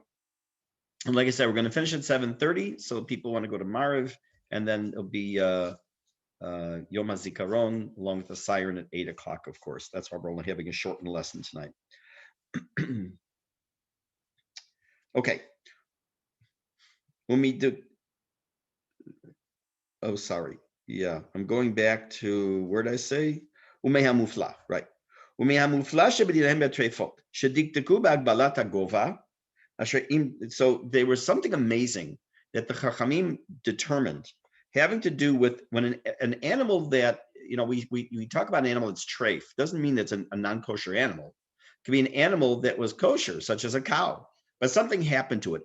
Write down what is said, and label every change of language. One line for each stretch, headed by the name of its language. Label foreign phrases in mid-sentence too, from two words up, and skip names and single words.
English: And like I said, we're going to finish at 7:30. So people want to go to Mariv, and then it'll be Yom HaZikaron along with the siren at 8 o'clock, of course. That's why we're only having a shortened lesson tonight. Okay. When we do, oh, sorry. Yeah, I'm going back to, where did I say? Umehamufla, right.
Hebrew: ומהמופלא שבדיניהם בטרפות, שדקדקו בהגבלת הגובה.
English: So there was something amazing that the Chachamim determined, having to do with when an animal that, we talk about an animal that's treif, doesn't mean it's a non-kosher animal. It could be an animal that was kosher, such as a cow, but something happened to it.